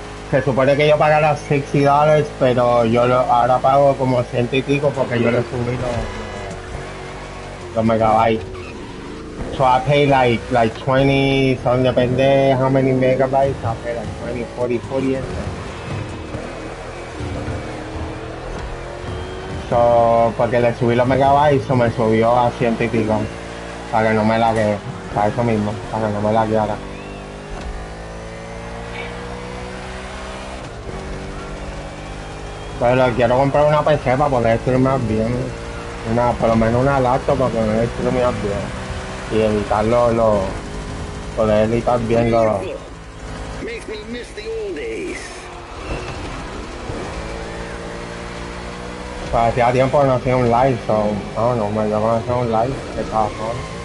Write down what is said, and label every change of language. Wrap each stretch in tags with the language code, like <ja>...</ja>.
<es>Se supone que yo pagara $60, pero yo ahora pago como 100 y pico porque yo le subí los megabytes.</es> <en>So I pay like 20, so</en> <es>depende</es> <en>how many megabytes, I pay like 20, 40.</en> <es>So, porque le subí los megabytes, so me subió a 100 y pico, para que no me lague, para eso mismo, para que no me lagueara. Pero quiero comprar una PC para poder streamear bien, por lo menos una laptop para poder streamear bien. Y editar poder editar bien los...</es> <en>Makes me miss the old days.</en> <es>Pues hacía tiempo que no hacía un live, so, no, me dio a hacer un live de cada forma.</es>